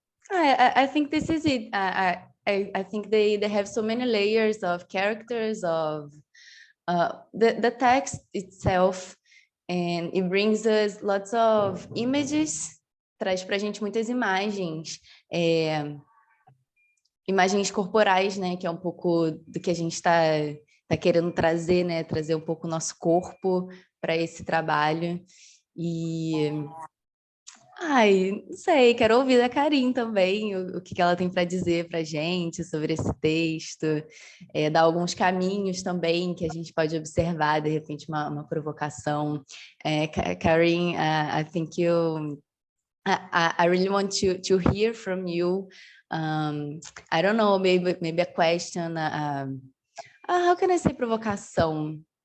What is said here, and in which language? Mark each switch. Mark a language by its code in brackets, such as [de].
[en] I think this is it. I think they have so many layers of characters, of the text itself, and it brings us lots of images, [pt] traz pra gente muitas imagens, imagens corporais, né, que é um pouco do que a gente está querendo trazer, né, trazer um pouco o nosso corpo para esse trabalho. E ai, não sei, quero ouvir da Karin também o que ela tem para dizer para a gente sobre esse texto, dar alguns caminhos também que a gente pode observar, de repente uma provocação. [en] Karin, I think I really want to hear from you. I don't know, maybe a question. How can I say provocação?